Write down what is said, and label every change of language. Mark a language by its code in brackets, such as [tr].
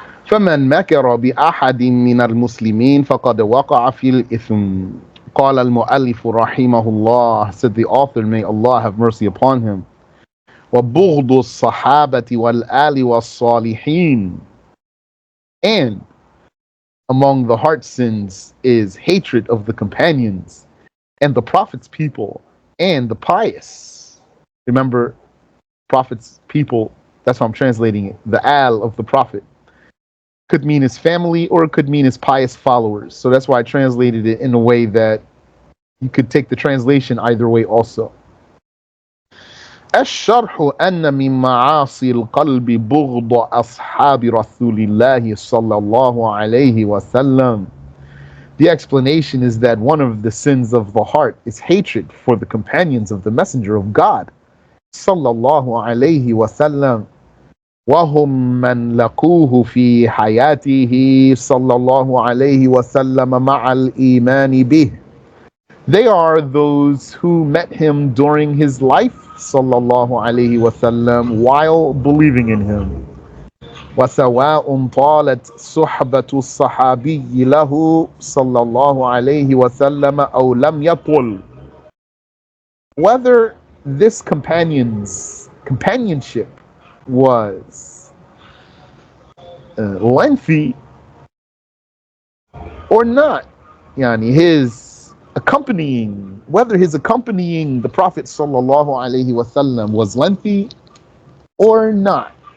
[ar] فمن مكر بأحد من المسلمين فقد وقع في الإثم. قال المؤلف رحمه الله, [en] said the author, may Allah have mercy upon him, [ar] وبغض الصحابة والآل والصالحين. [en] And among the heart sins is hatred of the companions and the Prophet's people and the pious. Remember, Prophet's people, that's how I'm translating it. The al of the Prophet could mean his family or it could mean his pious followers. So that's why I translated it in a way that you could take the translation either way also. [ar] الشرح أن من معاصي القلب بغض أصحاب رسول الله صلى الله عليه وسلم. [en] The explanation is that one of the sins of the heart is hatred for the companions of the Messenger of God صلى الله عليه وسلم. [ar] وهم من لقوه في حياته صلى الله عليه وسلم مع الإيمان به. [en] They are those who met him during his life صلى الله عليه وسلم while believing in him. [ar] وسواء طالت صحبة الصحابي له صلى الله عليه وسلم أو لم يطل. [en] Whether this companionship was lengthy or not, yani his accompanying whether his accompanying the Prophet sallallahu alaihi wasallam was lengthy or not.